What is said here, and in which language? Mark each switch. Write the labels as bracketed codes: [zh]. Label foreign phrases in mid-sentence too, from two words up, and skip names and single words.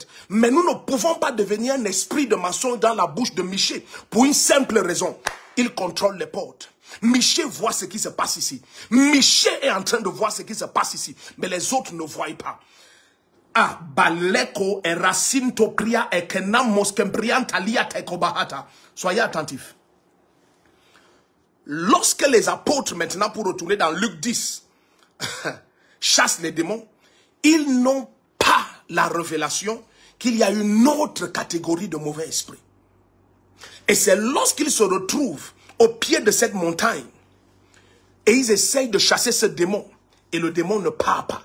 [fr] Mais nous ne pouvons pas devenir un esprit de mensonge dans la bouche de Michée pour une simple raison. Il contrôle les portes. Michée voit ce qui se passe ici. Michée est en train de voir ce qui se passe ici. Mais les autres ne voient pas. Ah, baleko et racine topria et kenam moskembrian talia tekobahata. Soyez attentifs. Lorsque les apôtres, maintenant pour retourner dans Luc 10, chassent les démons, ils n'ont pas la révélation qu'il y a une autre catégorie de mauvais esprits. Et c'est lorsqu'ils se retrouvent au pied de cette montagne et ils essayent de chasser ce démon et le démon ne part pas.